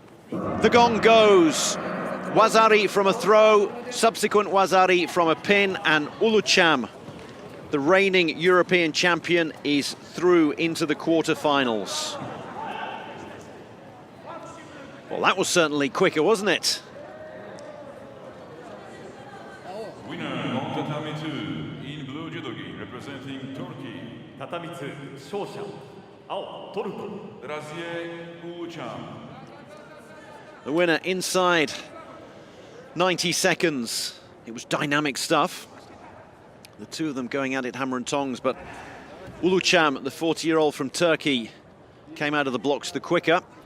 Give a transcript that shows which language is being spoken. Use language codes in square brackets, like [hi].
[en] The gong goes. Wazari from a throw, subsequent Wazari from a pin, and Ulucam, the reigning European champion, is through into the quarterfinals. Well, that was certainly quicker, wasn't it? Winner of Tatami 2 in blue judogi, representing Turkey. [ja] Tatami 2 勝者青トルコ [en] Razieh Ulucam. The winner inside 90 seconds. It was dynamic stuff. The two of them going at it hammer and tongs, but Ulucam, the 40-year-old from Turkey, came out of the blocks the quicker.